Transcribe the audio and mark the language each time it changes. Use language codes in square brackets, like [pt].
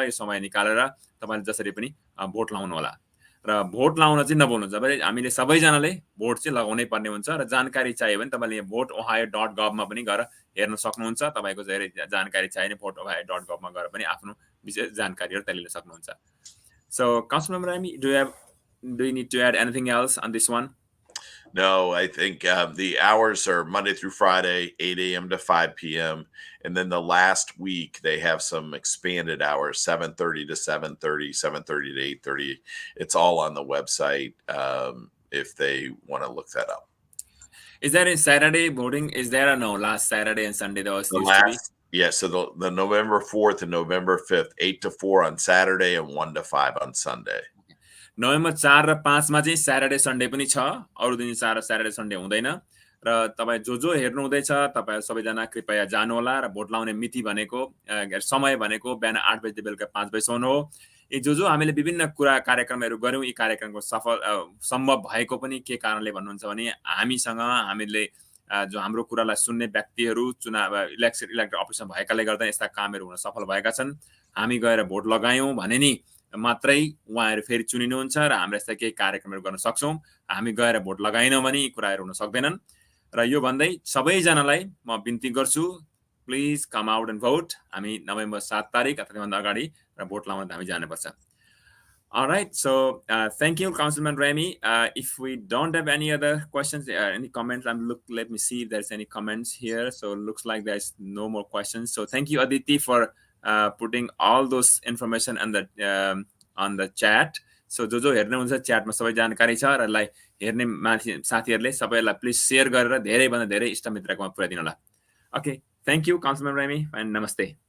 [ne] यो समय निकालेर तपाईँले जसरी पनि भोट लाउनु होला। र भोट लाउन चाहिँ नभुल्नु, जब हामीले सबैजनाले भोट चाहिँ लगाउनै पर्ने हुन्छ। र जानकारी चाहियो भने तपाईँले voteohio.gov मा पनि गएर हेर्न सक्नुहुन्छ। तपाईँको धेरै जानकारी चाहियो भने voteohio.gov मा गएर पनि आफ्नो विशेष जानकारीहरू त्यहाँ लिन सक्नुहुन्छ। [en] So, Councilmember Remy, do you need to add anything else on this one? No, I think the hours are Monday through Friday, 8 AM to 5 PM. And then the last week, they have some expanded hours, 7:30 to 7:30, 7:30 to 8:30. It's all on the website if they want to look that up. Is there a Saturday voting? Is there or no? Last Saturday and Sunday, there was Yeah, so the November 4th and November 5th, 8 to 4 on Saturday and 1 to 5 on Sunday. [ne] November 4 र 5 मा चाहिँ Saturday Sunday पनि छ, अरू दिन Saturday Sunday हुँदैन। र तपाईँ जो हेर्नु हुँदैछ, तपाईँ सबैजना कृपया जानु होला। र भोट लाउने मिति भनेको, समय भनेको बिहान 8 बजेदेखि बेलुका 5 बजीसम्म हो। यी जो हामीले विभिन्न कार्यक्रमहरू गऱ्यौँ, यी कार्यक्रमको सम्भव भएको पनि के कारणले भन्नुहुन्छ भने हामीसँग हामीले जो हाम्रो कुरालाई सुन्ने व्यक्तिहरू चुनाव इलेक्टेड अफिसमा भएकाले गर्दा यस्ता कामहरू हुन सफल भएका छन्। हामी गएर भोट लगायौँ भने नि मात्रै उहाँहरू फेरि चुनिनुहुन्छ र हाम्रो यस्ता केही कार्यक्रमहरू गर्न सक्छौँ। हामी गएर भोट लगाएनौँ भने यी कुराहरू हुन सक्दैनन्। र यो भन्दै सबैजनालाई म बिन्ती गर्छु, [en] Please come out and vote. [ne] हामी नोभेम्बर 7 तारिक अथवा त्योभन्दा अगाडि र भोट लाउन हामी जानुपर्छ। [en] Alright, so thank you, Councilman Remy. If we don't have any other questions, any comments, let me see if there's any comments here. So it looks like there's no more questions. So thank you, Aditi, for putting all those information on the chat. [ne] So जो हेर्ने हुन्छ च्याटमा सबै जानकारी छ र लाई हेर्ने साथीहरूले सबैलाई प्लिज शेयर गरेर धेरैभन्दा धेरै इष्टमित्रकोमा पुर्याइदिनु होला। [en] Okay, thank you, Councilman Remy, and namaste.